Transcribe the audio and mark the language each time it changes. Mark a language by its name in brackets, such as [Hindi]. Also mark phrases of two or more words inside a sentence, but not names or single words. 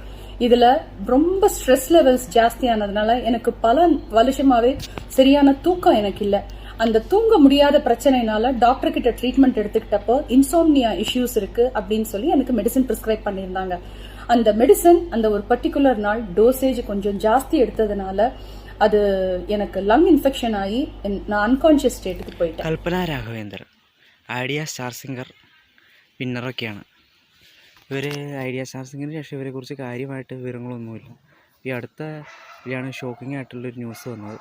[Tamil] இதுல ரொம்ப [English] stress levels [Tamil] ஜாஸ்தியானதுனால எனக்கு பல வருஷமாவே சரியான தூக்கம் எனக்கு இல்ல. அந்த தூங்க முடியாத பிரச்சனைனால டாக்டர் கிட்ட ட்ரீட்மெண்ட் எடுத்துக்கிட்டப்போ [English] insomnia issues [Tamil] இருக்கு அப்படின்னு சொல்லி எனக்கு [English] medicine prescribe [Tamil] பண்ணியிருந்தாங்க. அந்த மெடிசன் அந்த ஒரு பர்டிகுலர் நாள் டோசேஜ் கொஞ்சம் ஜாஸ்தி எடுத்ததுனால [Malayalam] അത് എനിക്ക് [English] lung infection [Malayalam] ആയി ഞാൻ [English] unconscious state [Tamil] പോയിട്ട്. [Malayalam] കൽപ്പന രാഘവേന്ദ്രൻ ഐഡിയ സ്റ്റാർ സിംഗർ വിന്നറൊക്കെയാണ് ഇവർ. ഐഡിയ സ്റ്റാർ സിംഗറിന് ശേഷം ഇവരെക്കുറിച്ച് കാര്യമായിട്ട് വിവരങ്ങളൊന്നുമില്ല. ഈ അടുത്ത ഇതിലാണ് ഷോക്കിംഗ് ആയിട്ടുള്ളൊരു ന്യൂസ് വന്നത്.